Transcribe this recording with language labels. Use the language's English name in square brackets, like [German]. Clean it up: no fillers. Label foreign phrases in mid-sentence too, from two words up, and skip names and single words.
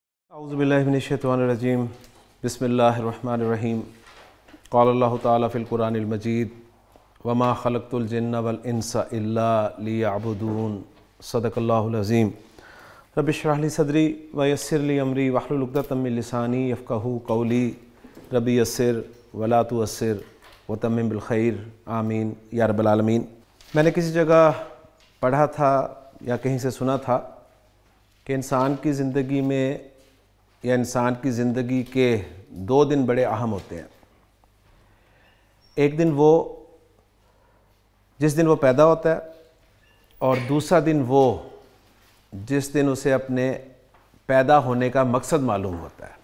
[Arabic] أعوذ بالله من الشيطان الرجيم بسم الله الرحمن الرحيم قال الله تعالى في القرآن المجيد وما خلقت الجن والإنس إلا ليعبدون صدق الله العظيم رب اشرح لي صدري ويسر لي أمري واحلل عقدة من لساني يفقهوا قولي رب يسر ولا تعسر وتمم بالخير آمين يا رب العالمين. [Hindi] मैंने किसी जगह पढ़ा था या कहीं से सुना था कि इंसान की ज़िंदगी में या इंसान की ज़िंदगी के 2 दिन बड़े अहम होते हैं। एक दिन वो जिस दिन वो पैदा होता है और दूसरा दिन वो जिस दिन उसे अपने पैदा होने का मकसद मालूम होता है।